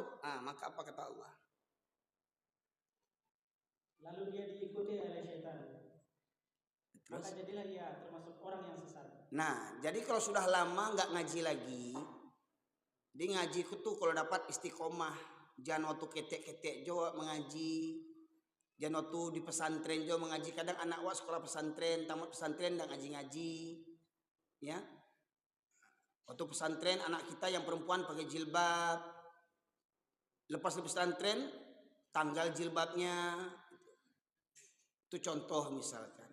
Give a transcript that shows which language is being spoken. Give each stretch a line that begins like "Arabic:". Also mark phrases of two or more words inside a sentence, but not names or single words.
Indonesian: Maka apa kata Allah? Lalu dia diikuti oleh syaitan. Maka jadilah dia termasuk orang yang sesat. Nah, jadi kalau sudah lama nggak ngaji lagi, dia ngaji itu kalau dapat istiqomah.
Minangkabau: Jangan waktu ketek-ketek jo mengaji. Jangan waktu di pesantren jo mengaji.
Indonesian: Kadang anak wa sekolah pesantren, tamat pesantren dan ngaji-ngaji. Ya. Waktu pesantren anak kita yang perempuan pakai jilbab, lepas di pesantren tanggal jilbabnya, itu contoh misalkan.